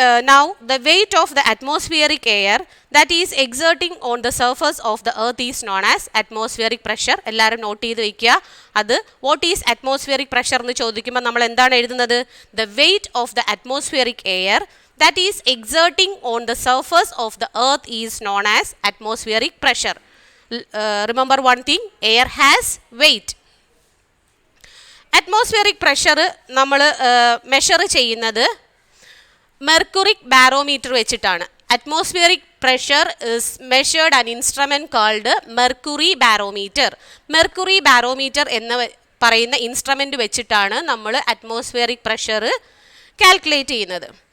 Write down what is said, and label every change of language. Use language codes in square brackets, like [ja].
[en] Now the weight of the atmospheric air that is exerting on the surface of the earth is known as atmospheric pressure. [ml] എല്ലാവരും not ചെയ്ത് വയ്ക്കുക. അത് [en] what is atmospheric pressure [ml] എന്ന് ചോദിക്കുമ്പോൾ നമ്മൾ എന്താണ് എഴുതുന്നത്? [en] The weight of the atmospheric air that is exerting on the surface of the earth is known as atmospheric pressure. Remember one thing, air has weight. [ml] Atmospheric pressure നമ്മൾ measure ചെയ്യുന്നത് mercuric barometer വെച്ചിട്ടാണ്. [en] Atmospheric pressure is measured an instrument called mercury barometer. [ml] Mercury barometer എന്ന് പറയുന്ന instrument വെച്ചിട്ടാണ് നമ്മൾ atmospheric pressure calculate ചെയ്യുന്നത്.